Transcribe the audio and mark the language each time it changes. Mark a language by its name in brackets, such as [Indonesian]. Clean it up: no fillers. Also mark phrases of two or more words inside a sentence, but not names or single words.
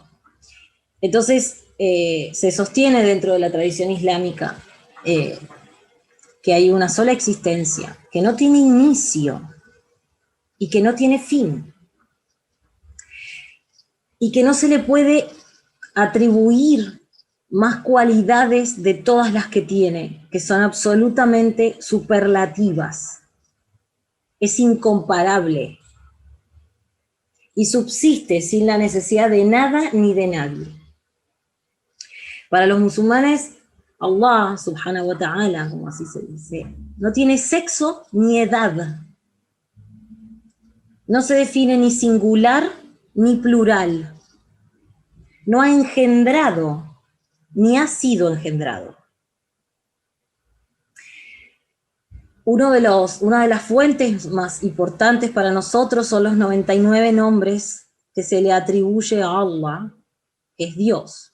[Spanish] Entonces, se sostiene dentro de la tradición islámica que hay una sola existencia, que no tiene inicio y que no tiene fin, y que no se le puede atribuir más cualidades de todas las que tiene, que son absolutamente superlativas. Es incomparable y subsiste sin la necesidad de nada ni de nadie. Para los musulmanes, [Arabic] الله سبحانه وتعالى, [Spanish] como así se dice, no tiene sexo ni edad. No se define ni singular ni plural. No ha engendrado ni ha sido engendrado. Una de las fuentes más importantes para nosotros son los 99 nombres que se le atribuye a Allah, que es Dios.